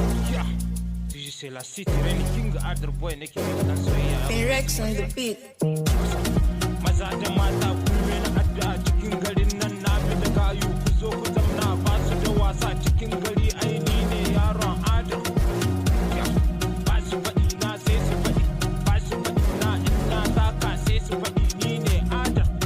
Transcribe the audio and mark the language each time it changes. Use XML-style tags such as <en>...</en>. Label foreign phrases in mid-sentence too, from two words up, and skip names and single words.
<en>Yeah. D J Selassie, Tireni King, Adder Boy,</en> <ha>nake mai dan soyayya.</ha> <en>Rex on the beat.</en> <ha>Maza da mata, ku yi mini addu'a cikin garin nan na fi da gayu. Ku zo ku zauna, ba su da wasa cikin gari, ai ni ne yaron Adder.</ha> <en>Yeah.</en> <ha>Ba su faɗi na sai su faɗi, ba su faɗi na in na taka sai su faɗi ni ne Adder.</ha>